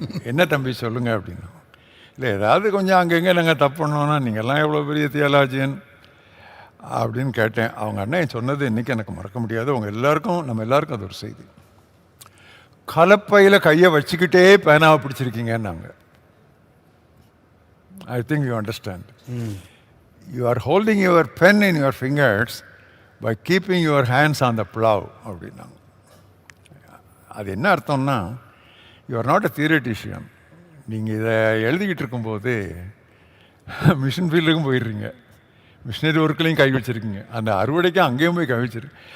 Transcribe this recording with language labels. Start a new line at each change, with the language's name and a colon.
Tamil: என்ன தம்பி சொல்லுங்கள் அப்படின்னு. இல்லை, ஏதாவது கொஞ்சம் அங்கங்கே நாங்கள் தப்பு பண்ணோன்னா நீங்கள்லாம் எவ்வளோ பெரிய தியாலஜியன் அப்படின்னு கேட்டேன். அவங்க அண்ணன் சொன்னது இன்றைக்கி எனக்கு மறக்க முடியாது. அவங்க எல்லாருக்கும், நம்ம எல்லாருக்கும் அது ஒரு செய்தி. கலப்பையில் கையை வச்சுக்கிட்டே பேனாவை பிடிச்சிருக்கீங்கன்னாங்க.
English: I think you understand. You are holding your pen in your fingers by keeping your hands on the plow அப்படின்னாங்க.
Tamil: அது என்ன அர்த்தம்னா,
English: You are not a theoretician.
Tamil: நீங்கள் இதை எழுதிக்கிட்டு இருக்கும்போது மிஷின் ஃபீல்டுக்கும் போயிடுறீங்க, மிஷினரி ஒர்க்லையும் கை வச்சுருக்கீங்க, அந்த அறுவடைக்கும் அங்கேயும் போய் கை வச்சுருக்கு.